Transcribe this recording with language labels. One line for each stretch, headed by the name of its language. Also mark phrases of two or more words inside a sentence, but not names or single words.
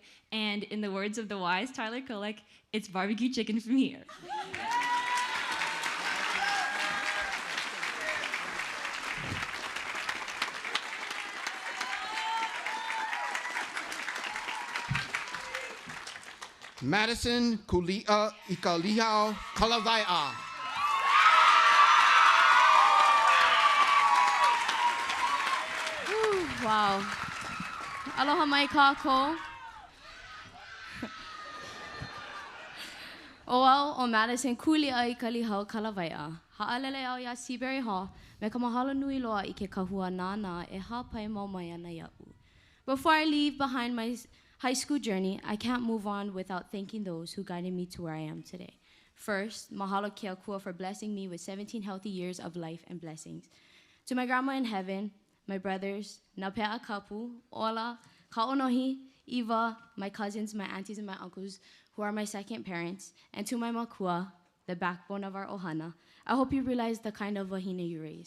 English: And in the words of the wise Tyler Kolek, it's barbecue chicken from here. Madison Kulia Ikalihao Kalavai'a. Wow.
Hawaiian: Aloha mai kākou. Oau o Madison Kulia i Kalihau Kalavai'a. Ha'alele au ya Seabury Hall. Me ka mahalo nui loa I ke kahua nāna e hapai mau mai ana ia'u.
English: Before I leave behind my high school journey, I can't move on without thanking those who guided me to where I am today. First,
Hawaiian: mahalo ke akua
English: for blessing me with 17 healthy years of life and blessings. To my grandma in heaven, my brothers, Napea Kapu, Ola, Kaonohi, Eva, my cousins, my aunties, and my uncles, who are my second parents, and to my makua, the backbone of our ohana, I hope you realize the kind of wahine you raise.